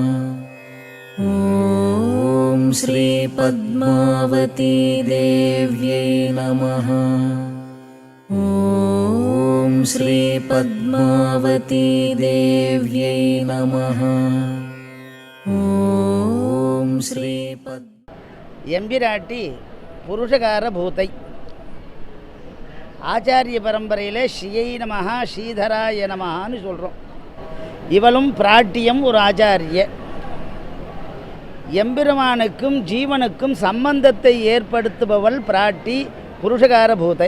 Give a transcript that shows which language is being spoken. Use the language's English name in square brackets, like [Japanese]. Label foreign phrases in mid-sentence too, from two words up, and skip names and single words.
[Sanskrit] ఓం శ్రీ పద్మావతీ దేవ్యై నమః. ఓం శ్రీ పద్మావతీ దేవ్యై నమః. ఓం శ్రీ [Tamil] எம்பிராட்டி புருஷகார பூத்தை ஆச்சாரிய பரம்பரையில் [Sanskrit] ஸ்ரீயை நமஹா ஸ்ரீதராய நமஹான்னு [Tamil] சொல்கிறோம். இவளும் பிராட்டியம் ஒரு ஆச்சாரிய. எம்பெருமானுக்கும் ஜீவனுக்கும் சம்பந்தத்தை ஏற்படுத்துபவள் பிராட்டி புருஷகார பூத்தை.